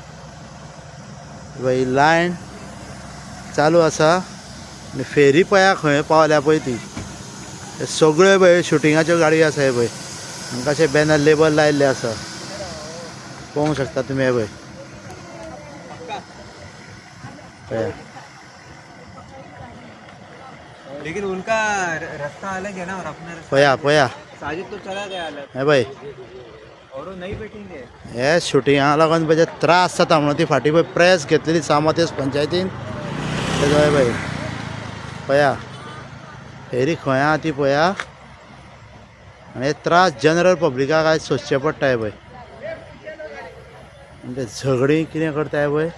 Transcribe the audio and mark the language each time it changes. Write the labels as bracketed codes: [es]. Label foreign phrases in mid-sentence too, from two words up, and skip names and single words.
[kok] ही लायन चालू आसा आनी फेरी पळया खंय पावल्या पळय ती. हे सगळ्यो पळय शुटिंगाच्यो गाडयो आसा. हे पळय हांकां अशे [en] banner label [kok] लायिल्ले आसा पळोवंक शकता तुमी. हे पळय [hi] लेकिन उनका रास्ता अलग है ना और अपना [kok] पळया [hi] साजिद तो चला गया अलग [kok] हे पळय. [hi] और वो नहीं बैठेंगे. [kok] हे शुटिंगाक लागून पळय त्रास जाता म्हणून ती फाटीं पळय प्रेस घेतलेली सामातेस पंचायतीन. तेजो हे पळय पळया फेरी खंय आहा ती पळया. आनी हे त्रास [en] general public [kok] आयज सोंसचे पडटा. हे पळय ते झगडी कितें करता हे पळय.